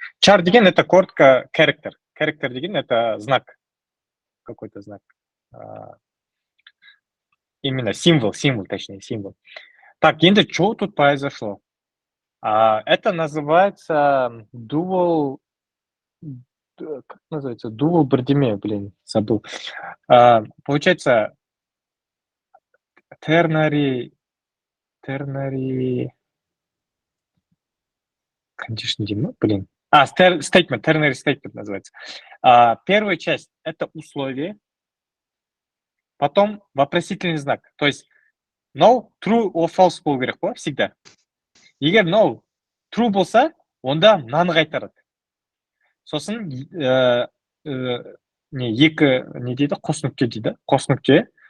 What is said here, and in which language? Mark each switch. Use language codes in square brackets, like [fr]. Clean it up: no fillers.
[ru] Char [kk] деген [ru] это коротко character. Character деген это знак. Какой-то знак. Именно символ, точнее, символ. Так, [kk] енді [ru] что тут произошло? Это называется dual... Как называется? [kk] Dual бірдеме, [ru] забыл. Получается, ternary condition, statement, ternary statement называется. Первая часть – это условие, потом вопросительный знак. То есть [kk] no, true or false болу керек қой, [ru] всегда. [kk] Егер no, true болса, онда мынаны қайтарады. Сосын не дейді? Қос нүкте дейді. Қос нүкте.